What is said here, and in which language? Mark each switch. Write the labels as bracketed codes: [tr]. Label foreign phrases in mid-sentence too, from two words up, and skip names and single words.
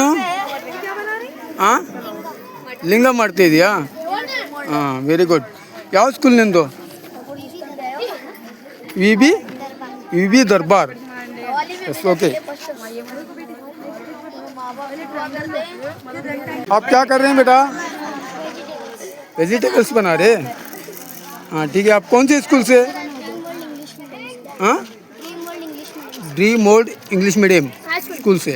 [kn] ಹಾಂ, ಲಿಂಗ ಮಾಡ್ತಾ ಇದೀಯಾ? ಹಾಂ, [en] very good. [kn] ಯಾವ ಸ್ಕೂಲ್ ನಿಂದು? ವಿ ಬಿ दरबार. [en] yes, okay. [hi] आप क्या कर रहे हैं बेटा? वेजिटेबल्स बना रहे? हाँ, ठीक है. आप कौन से स्कूल से? हाँ, ड्रीम वर्ल्ड इंग्लिश मीडियम स्कूल से.